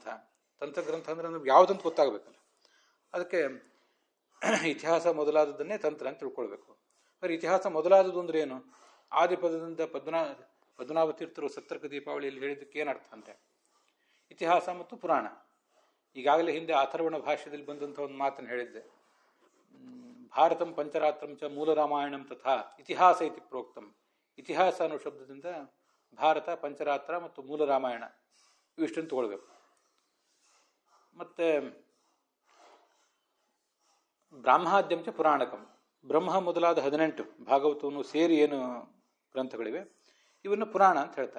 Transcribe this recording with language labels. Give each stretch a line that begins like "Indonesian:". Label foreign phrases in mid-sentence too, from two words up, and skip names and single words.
Kannada: ತಂತ್ರಗ್ರಂಥ ಅಂದರೆ ನಮ್ಗೆ ಯಾವುದಂತ ಗೊತ್ತಾಗಬೇಕಲ್ಲ, ಅದಕ್ಕೆ ಇತಿಹಾಸ ಮೊದಲಾದದ್ದನ್ನೇ ತಂತ್ರ ಅಂತ ತಿಳ್ಕೊಳ್ಬೇಕು. ಆದರೆ ಇತಿಹಾಸ ಮೊದಲಾದದ್ದು ಅಂದ್ರೆ ಏನು? ಆದಿಪದದಿಂದ ಪದ್ಮನಾಭ ತೀರ್ಥರು ಸತ್ತರ್ಕ ದೀಪಾವಳಿಯಲ್ಲಿ ಹೇಳಿದ್ದಕ್ಕೆ ಏನರ್ಥ ಅಂದರೆ ಇತಿಹಾಸ ಮತ್ತು ಪುರಾಣ. ಈಗಾಗಲೇ ಹಿಂದೆ ಅಥರ್ವಣ ಭಾಷ್ಯದಲ್ಲಿ ಬಂದಂಥ ಒಂದು ಮಾತನ್ನು ಹೇಳಿದ್ದೆ,
Sanskrit: ಭಾರತಂ ಪಂಚರಾತ್ರಂ ಚ ಮೂಲ ರಾಮಾಯಣಂ ತಥಾ ಇತಿಹಾಸ ಇತಿ ಪ್ರೋಕ್ತಂ.
Kannada: ಇತಿಹಾಸ ಅನ್ನೋ ಶಬ್ದದಿಂದ ಭಾರತ, ಪಂಚರಾತ್ರ ಮತ್ತು ಮೂಲ ರಾಮಾಯಣ ಇವಿಷ್ಟನ್ನು ತಗೊಳ್ಬೇಕು. ಮತ್ತು
Sanskrit: ಬ್ರಾಹ್ಮಾದ್ಯಂ ಚ ಪುರಾಣಕಂ,
Kannada: ಬ್ರಹ್ಮ ಮೊದಲಾದ 18 ಭಾಗವತವನ್ನು ಸೇರಿ ಏನು ಗ್ರಂಥಗಳಿವೆ ಇವನ್ನು ಪುರಾಣ ಅಂತ ಹೇಳ್ತಾರೆ.